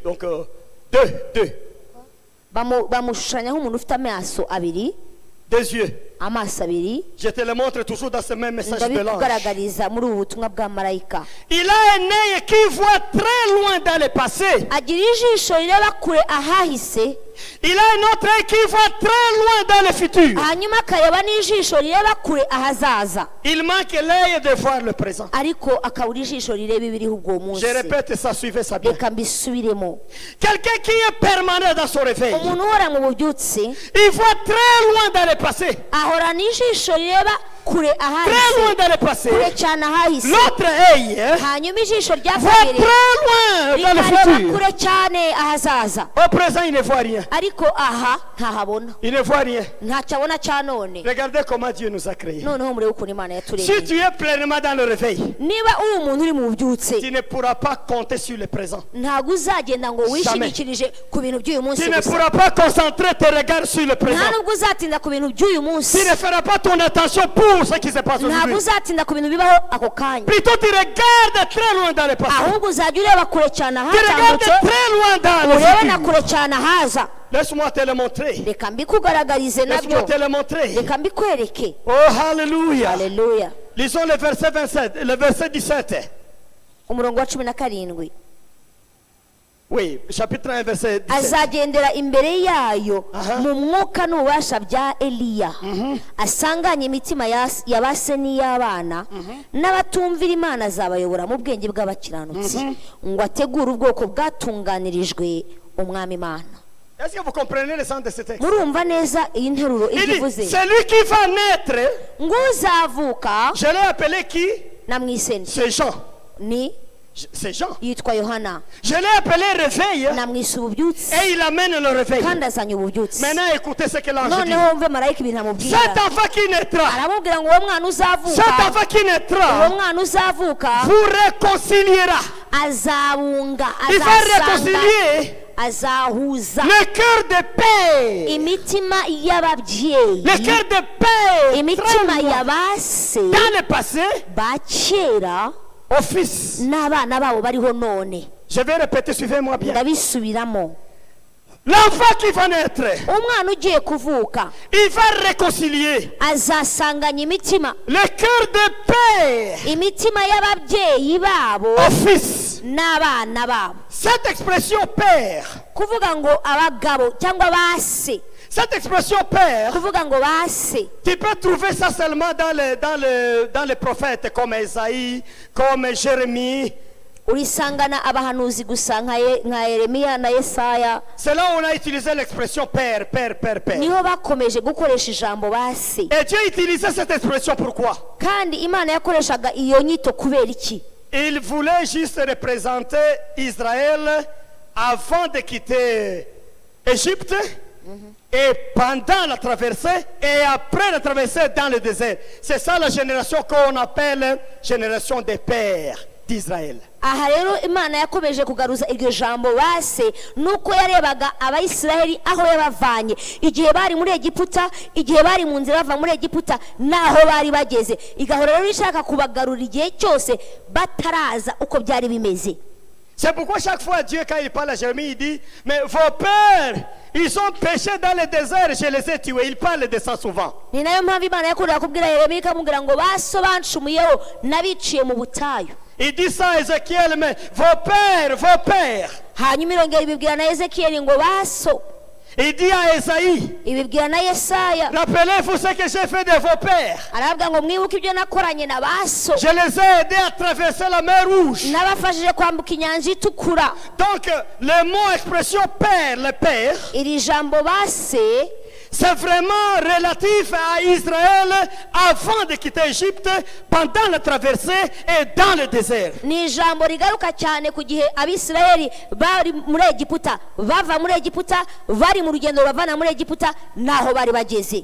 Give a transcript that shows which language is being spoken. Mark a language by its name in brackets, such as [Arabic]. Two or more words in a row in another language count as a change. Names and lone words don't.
[French] Donc, deux. [Kinyarwanda] bamushushanya nk'umuntu ufite amaso abiri, [French] Des yeux. [Kinyarwanda] amaso abiri. [French] Je te le montre toujours dans ce même message de l'ange. [Kinyarwanda] ndabikugaragariza muri ubu butumwa bwa marayika. [French] Il a un œil qui voit très loin dans le passé. [Kinyarwanda] agira ijisho rireba kure ahahise, [French] Il a un autre œil qui voit très loin dans le futur. [Kinyarwanda] hanyuma akareba n'ijisho rireba kure ahazaza, [French] Il manque l'œil de voir le présent. [Kinyarwanda] ariko akabura ijisho rireba ibiriho ubwo munsi. [French] Je répète ça, suivez ça bien. [Kinyarwanda] reka mbisubiremo. [French] Quelqu'un qui est permanent dans son réveil. [Kinyarwanda] umuntu uhora mu bubyutse [French] Il voit très loin dans le passé. [Kinyarwanda] ahora n'ijisho rireba kure [French] Très [Kinyarwanda] ahahise, [French] loin dans le passé. [Kinyarwanda] kure cyane ahahise, [French] L'autre œil [Kinyarwanda] hanyuma ijisho rya [French] voit [Kinyarwanda] kabiri [French] très loin dans le [Kinyarwanda] rikareba [French] futur. [Kinyarwanda] kure cyane ahazaza, [French] Au présent, il ne voit rien. [Kinyarwanda] ariko aha ntahabona, [French] Il ne voit rien. [Kinyarwanda] ntacyo abona cya none. [French] Regardez comment Dieu nous a créés. [Kinyarwanda] noneho murebe ukuntu imana [French] Si [Kinyarwanda] yaturemye. [French] tu es pleinement dans le réveil, [Kinyarwanda] niba uri umuntu uri mu bubyutse, [French] tu ne pourras pas compter sur le présent. [Kinyarwanda] ntabwo uzagenda ngo wishingikirije ku bintu by'uyu munsi [French] Tu ne [Kinyarwanda] gusa, [French] pourras pas concentrer tes regards sur le [Kinyarwanda] nta [French] présent. [Kinyarwanda] nubwo uzatinda ku bintu by'uyu munsi, [French] Tu ne feras pas ton attention pour ce qui se passe [Kinyarwanda] ntabwo [French] aujourd'hui. [Kinyarwanda] uzatinda ku bintu bibaho ako kanya, [French] Plutôt, tu regardes très loin dans le passé. [Kinyarwanda] ahubwo uzajya ureba kure cyane [French] Tu regardes [Kinyarwanda] ahatambutse, [French] très loin dans le [Kinyarwanda] urebe na [French] futur. [Kinyarwanda] kure cyane ahaza. [French] Laisse-moi te le montrer. [Kinyarwanda] reka mbikugaragarize [French] Laisse-moi [Kinyarwanda] nabyo, [French] te le montrer. [Kinyarwanda] reka mbikwereke. [French] Oh, alléluia. [Kinyarwanda] Haleluya. [French] Lisons le verset 27, le verset 17. [Kinyarwanda] umurongo wa 17. [French] Oui, chapitre 1, verset 17. [Kinyarwanda] azagendera imbere yayo Aha. mu mwuka n'ububasha bya Eliya, asanganye imitima ya ba se n'iy'abana, n'abatumvira Imana azabayobora mu bwenge bw'abakiranutsi, ngo ategure ubwoko bwatunganirijwe umwami Imana. [French] Est-ce que vous comprenez le sens de ce texte? [Kinyarwanda] murumva neza iyi nteruro [French] Il [Kinyarwanda] ibyo [French] dit, [Kinyarwanda] ivuze? [French] celui qui va naître, [Kinyarwanda] ngo uzavuka, [French] je l'ai appelé qui? [Kinyarwanda] namwiseni [French] C'est Jean. [Kinyarwanda] ni [French] C'est Jean. [Kinyarwanda] yitwa Yohana, [French] Je l'ai appelé réveil [Kinyarwanda] namwise ububyutse, [French] et il amène le réveil. [Kinyarwanda] kandi azanye ububyutse. [French] Maintenant, écoutez ce que l'ange dit. [Kinyarwanda] noneho wumve marayika ibintu amubwira, [French] Cet enfant qui naîtra, [Kinyarwanda] aramubwira ngo uwo mwana [French] cet [Kinyarwanda] uzavuka, [French] enfant qui [Kinyarwanda] uwo [French] naîtra, [Kinyarwanda] mwana uzavuka [French] vous réconciliera. [Kinyarwanda] azabunga, [French] Il va réconcilier [Kinyarwanda] azahuza [French] le cœur de paix. [Kinyarwanda] imitima y'ababyeyi, [French] Le cœur de paix. [Kinyarwanda] imitima [French] très loin. [Kinyarwanda] ya base [French] Dans le passé, [Kinyarwanda] ba kera [French] au fils. [Kinyarwanda] n'abana babo bariho none. [French] Je vais répéter, suivez-moi bien. [Kinyarwanda] ndabisubiramo. [French] L'enfant qui va naître, [Kinyarwanda] umwana ugiye kuvuka [French] il va réconcilier [Kinyarwanda] azasanganya imitima, [French] le cœur de paix [Kinyarwanda] imitima y'ababyeyi babo [French] au fils. [Kinyarwanda] n'abana babo. [French] Cette expression père, [Kinyarwanda] kuvuga ngo abagabo cyangwa base. [French] Cette expression père, [Kinyarwanda] Kuvuga ngo base. [French] tu peux trouver ça seulement dans les prophètes comme Esaïe, comme Jérémie. [Kinyarwanda] Urisangana abahanuzi gusa nka Yeremiya na Yesaya. [French] C'est là où on a utilisé l'expression père, père, père, père. [Kinyarwanda] Niho bakomeje gukoresha ijambo base. [French] Et Dieu utilisait cette expression pourquoi? [Kinyarwanda] Kandi Imana yakoreshaga iyo nyito kubera iki? [French] Il voulait juste représenter Israël avant de quitter Égypte et pendant la traversée et après la traversée dans le désert. C'est ça la génération qu'on appelle génération des pères d'Israël. [Kinyarwanda] Aha rero Imana yakomeje kugaruza iryo jambo base nuko yarebaga abayisiraheli aho yabavanye igihe bari muri Egiputa, igihe bari mu nzira bava muri Egiputa naho bari bageze, igahora rero ishaka kubagarura igihe cyose bataraza uko byari bimeze. [French] C'est pourquoi chaque fois Dieu, quand il parle à Jérémie, il dit, mais vos pères, ils ont péché dans le désert, je les ai tués. Il parle de ça souvent. [Kinyarwanda] Ni nayo mpamvu Imana yakurira kubwira Yeremiya ikamubwira ngo baso bancumuyeho nabiciye mu butayu. [French] Il dit ça à Ézéchiel, mais vos pères. [Kinyarwanda] Hanyuma irongera ibibwira na Ezekiyeli ngo baso. [French] Il dit à Esaïe, [Kinyarwanda] Ibibwira na Yesaya. [French] rappelez-vous ce que j'ai fait de vos pères. [Kinyarwanda] Arababwira ngo mwibuke ibyo nakoranye na baso. [French] Je les ai aidés à traverser la mer Rouge. [Kinyarwanda] Nabafashije kwambuka inyanja itukura. [French] Donc, le mot expression père, le père, [Kinyarwanda] Iri jambo base [French] c'est vraiment relatif à Israël avant de quitter Égypte, pendant la traversée et dans le désert. [Kinyarwanda] ni ijambo rigaruka cyane ku gihe Abisirayeli bari muri Egiputa, bava muri Egiputa, bari mu rugendo bavana muri Egiputa naho bari bageze.